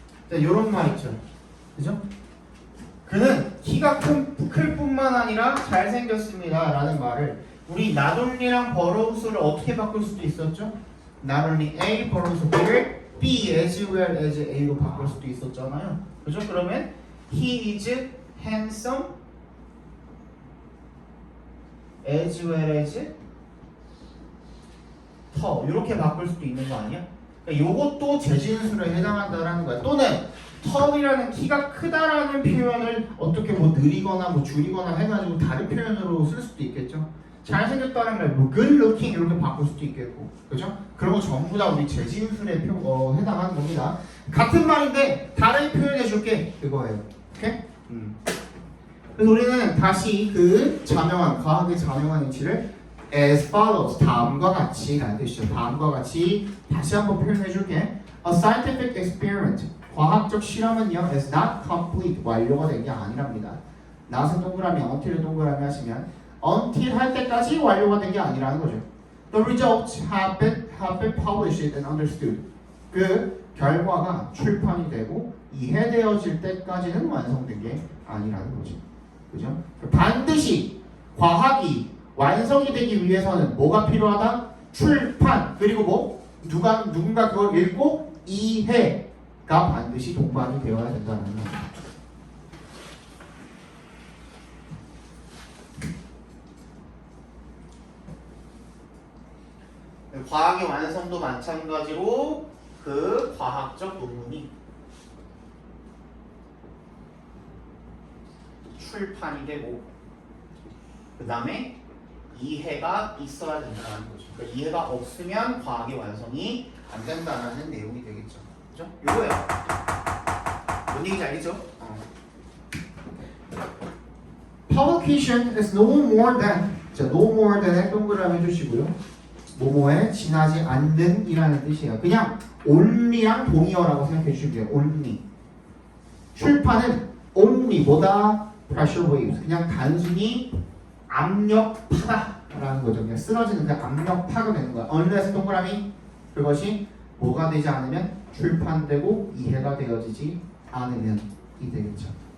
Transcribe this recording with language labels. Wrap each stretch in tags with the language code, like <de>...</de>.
<ko>이런 말 있죠. 그죠? 그는 키가 클 뿐만 아니라 잘생겼습니다 라는 말을 우리 not only랑 버러우스를 어떻게 바꿀 수도 있었죠? not only A 버러우스 B를 B as well as A로 바꿀 수도 있었잖아요. 그죠? 그러면</ko> <en>he is handsome as well as tall</en> <ko>이렇게 바꿀 수도 있는 거 아니야? 요것도 재진술에 해당한다라는 거야. 또는 tall이라는 키가 크다라는 표현을 어떻게 뭐 느리거나 뭐 줄이거나 해가지고 다른 표현으로 쓸 수도 있겠죠. 잘생겼다는 말, 뭐 good looking 이렇게 바꿀 수도 있겠고, 그죠? 그런 거 전부 다 우리 재진술에 해당하는 겁니다. 같은 말인데 다른 표현해 줄게 그거예요. 오케이? 그래서 우리는 다시 그 자명한 과학의 자명한 이치를</ko> <en>as follows</en> <ko>다음과 같이라는 뜻이죠. 다음과 같이 다시 한번 표현해 줄게.</ko> <en>A scientific experiment</en> <ko>과학적 실험은요</ko> <en>is not complete</en> <ko>완료가 된 게 아니랍니다. not은 동그라미, until을 동그라미 하시면 until 할 때까지 완료가 된 게 아니라는 거죠.</ko> <en>The results have been published and understood.</en> <ko>그 결과가 출판이 되고 이해되어질 때까지는 완성된 게 아니라는 거죠. 그죠? 반드시 과학이 완성이 되기 위해서는 뭐가 필요하다? 출판 그리고 뭐 누군가 그걸 읽고 이해가 반드시 동반이 되어야 된다는 겁니다. 과학의 완성도 마찬가지로 그 과학적 논문이 출판이 되고 그 다음에 이해가 있어야 된다는 거죠. 그러니까 이해가 없으면 과학의 완성이 안 된다는 내용이 되겠죠. 그죠? 요거예요. 뭔 얘기인지 알겠죠?</ko> <en>Publication is no more than 자, no more than에</en> <ko>동그라미 해주시고요. 뭐뭐에 지나지 않는 이라는 뜻이에요. 그냥 only랑 동의어라고 생각해 주시면 돼요. only. 출판은 only 뭐다?</ko> <en>pressure waves.</en> <ko>그냥 단순히 압력파다라는 거죠. 그냥 쓰러지는 그 압력파가 되는 거야. unless 동그라미 그것이 뭐가 되지 않으면 출판되고 이해가 되어지지 않으면 이 되겠죠.</ko>